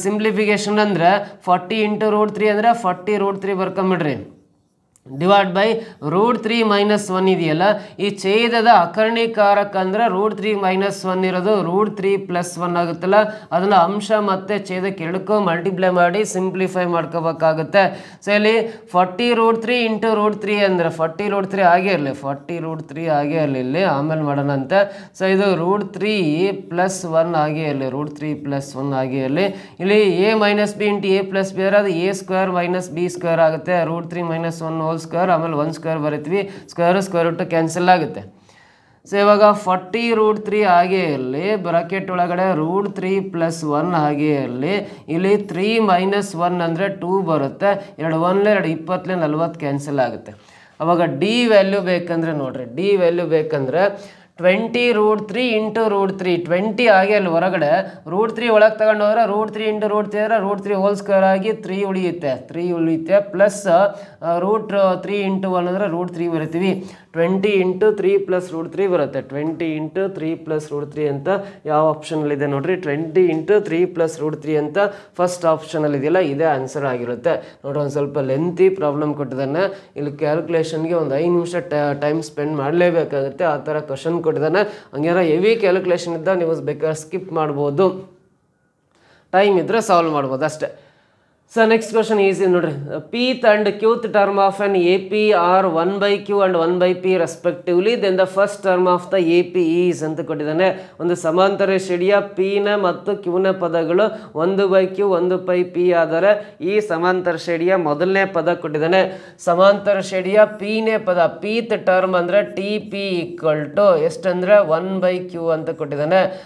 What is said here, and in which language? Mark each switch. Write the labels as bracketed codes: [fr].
[kn] Simplification ಅಂದ್ರೆ 40 × √3 ಅಂದರೆ 40√3 ಬರ್ಕೊಂಬಿಡ್ರಿ, divide by √3 - 1 ಇದೆಯಲ್ಲ, ಈ ಛೇದದ ಅಕರ್ಣೀಕಾರಕ ಅಂದ್ರೆ √3 - 1 ಇರೋದು √3 + 1 ಆಗುತ್ತಲ್ಲ, ಅದನ್ನ ಅಂಶ ಮತ್ತೆ ಛೇದಕ್ಕೆ ಎರಡಕ್ಕೂ ಮಲ್ಟಿಪ್ಲೈ ಮಾಡಿ ಸಿಂಪ್ಲಿಫೈ ಮಾಡ್ಕೋಬೇಕಾಗುತ್ತೆ. ಇಲ್ಲಿ 40√3 × √3 ಅಂದರೆ 40√3 ಆಗೇ ಇರಲಿ, 40√3 ಆಗೇ ಇರಲಿ, ಇಲ್ಲಿ ಆಮೇಲೆ ಮಾಡೋಣ ಅಂತ. ಇದು √3 + 1 ಆಗೇ ಇರಲಿ, √3 + 1 ಆಗೇ ಇರಲಿ. ಇಲ್ಲಿ a - b × a + b a² - b² ಆಗುತ್ತೆ, √3 - 1 ಹೋಲ್ ಹೋಲ್ ಸ್ಕ್ವೇರ್ ಆಮೇಲೆ 1 ಸ್ಕ್ವೇರ್ ಬರಿತೀವಿ, ಸ್ಕ್ವೇರ್ ರೂಟ್ ಕ್ಯಾನ್ಸಲ್ ಆಗುತ್ತೆ. ಸೊ ಇವಾಗ 40√3 ಹಾಗೆ ಇರಲಿ, ಬ್ರಾಕೆಟ್ ಒಳಗಡೆ √3 + 1 ಹಾಗೆ ಇರಲಿ. ಇಲ್ಲಿ 3 - 1 ಅಂದರೆ 2 ಬರುತ್ತೆ. 2 1 2 20 40 ಕ್ಯಾನ್ಸಲ್ ಆಗುತ್ತೆ. ಅವಾಗ ಡಿ ವ್ಯಾಲ್ಯೂ ಬೇಕಂದ್ರೆ ನೋಡ್ರಿ, ಡಿ ವ್ಯಾಲ್ಯೂ ಬೇಕಂದ್ರೆ 20√3 × √3 20 ಆಗಿ ಅಲ್ಲಿ ಹೊರಗಡೆ √3 ಒಳಗೆ ತಗೊಂಡು ಹೋದ್ರೆ √3 × √3 ಅಂದರೆ √3 ಹೋಲ್ ಸ್ಕ್ವೇರ್ ಆಗಿ 3 ಉಳಿಯುತ್ತೆ ಪ್ಲಸ್ √3 × 1 ಅಂದರೆ √3 ಬರಿತೀವಿ. 20 × 3 + √3 ಬರುತ್ತೆ. 20 × 3 + √3 ಅಂತ ಯಾವ ಆಪ್ಷನಲ್ಲಿದೆ ನೋಡ್ರಿ, 20 × 3 + √3 ಅಂತ ಫಸ್ಟ್ ಆಪ್ಷನಲ್ಲಿ ಇದೆಯಲ್ಲ, ಇದೇ ಆನ್ಸರ್ ಆಗಿರುತ್ತೆ ನೋಡ್ರಿ. ಒಂದು ಸ್ವಲ್ಪ ಲೆಂತಿ ಪ್ರಾಬ್ಲಮ್ ಕೊಟ್ಟಿದ್ದಾನೆ, ಇಲ್ಲಿ ಕ್ಯಾಲ್ಕುಲೇಷನ್ಗೆ ಒಂದು 5 ನಿಮಿಷ ಟೈಮ್ ಸ್ಪೆಂಡ್ ಮಾಡಲೇಬೇಕಾಗುತ್ತೆ. ಆ ಥರ ಕ್ವಶನ್ ಕೊಟ್ಟಿದ್ದಾನೆ. ಹಂಗೇನಾರ ಹೆವಿ ಕ್ಯಾಲ್ಕುಲೇಷನ್ ಇದ್ದ ನೀವು ಬೇಕಾದ್ರೆ ಸ್ಕಿಪ್ ಮಾಡ್ಬೋದು, ಟೈಮ್ ಇದ್ದರೆ ಸಾಲ್ವ್ ಮಾಡ್ಬೋದು ಅಷ್ಟೇ. ಸೊ ನೆಕ್ಸ್ಟ್ ಕ್ವಶನ್ ಈಸಿ ನೋಡ್ರಿ. [en] pth and qth term of an AP are 1/q and 1/p respectively, then the first term of the AP is [kn] ಅಂತ ಕೊಟ್ಟಿದ್ದಾನೆ. ಒಂದು ಸಮಾಂತರ ಶ್ರೇಣಿಯ p ನ ಮತ್ತು q ನ ಪದಗಳು 1/q 1/p ಆದರೆ ಈ ಸಮಾಂತರ ಶ್ರೇಣಿಯ ಮೊದಲನೇ ಪದ ಕೊಟ್ಟಿದ್ದಾನೆ. ಸಮಾಂತರ ಶ್ರೇಣಿಯ p ನೇ ಪದ pth ಟರ್ಮ್ ಅಂದರೆ TP = ಎಷ್ಟಂದ್ರೆ 1/q ಅಂತ ಕೊಟ್ಟಿದ್ದಾನೆ.